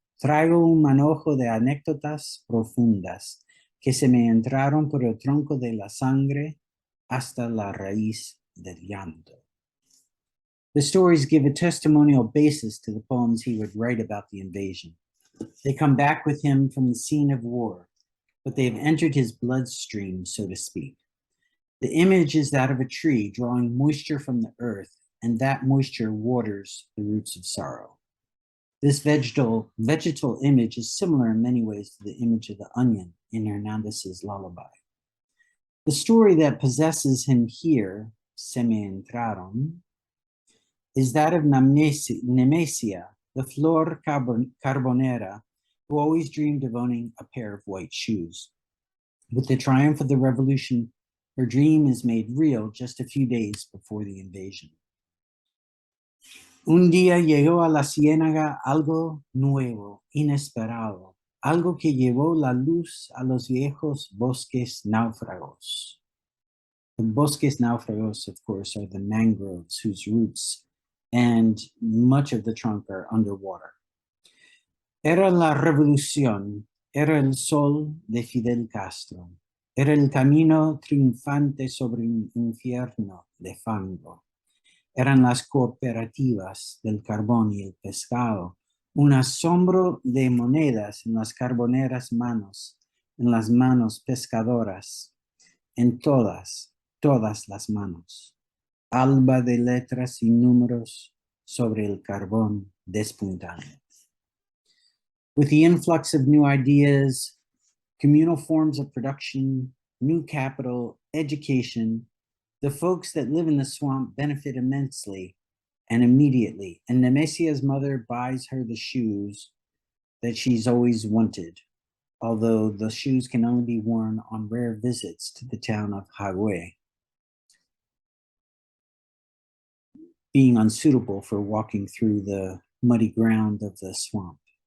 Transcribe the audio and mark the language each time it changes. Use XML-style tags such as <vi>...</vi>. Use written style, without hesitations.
<es>Traigo un manojo de anécdotas profundas que se me entraron por el tronco de la sangre hasta la raíz del llanto.</es> <en>The stories give a testimonial basis to the poems he would write about the invasion. They come back with him from the scene of war, but they have entered his bloodstream, so to speak. The image is that of a tree drawing moisture from the earth, and that moisture waters the roots of sorrow. This vegetal image is similar in many ways to the image of the onion in Hernandez's lullaby. The story that possesses him here,</en> <es>Se me entraron,</es> <en>is that of Nemesia, the</en> <es>flor carbonera,</es> <en>who always dreamed of owning a pair of white shoes. With the triumph of the revolution, Her dream is made real just a few days before the invasion.</en> <es>Un día llegó a la ciénaga algo nuevo, inesperado, algo que llevó la luz a los viejos bosques náufragos.</es> <en>The bosques náufragos, of course, are the mangroves whose roots and much of the trunk are underwater.</en> <es>Era la revolución, era el sol de Fidel Castro, era el camino triunfante sobre un infierno de fango. Eran las cooperativas del carbón y el pescado, un asombro de monedas en las carboneras manos, en las manos pescadoras, en todas las manos. Alba de letras y números sobre el carbón despuntante.</es> <en>With the influx of new ideas, communal forms of production, new capital, education, the folks that live in the swamp benefit immensely and immediately. And Nemesia's mother buys her the shoes that she's always wanted, although the shoes can only be worn on rare visits to the town of Hagüe, being unsuitable for walking through the muddy ground of the swamp.</en>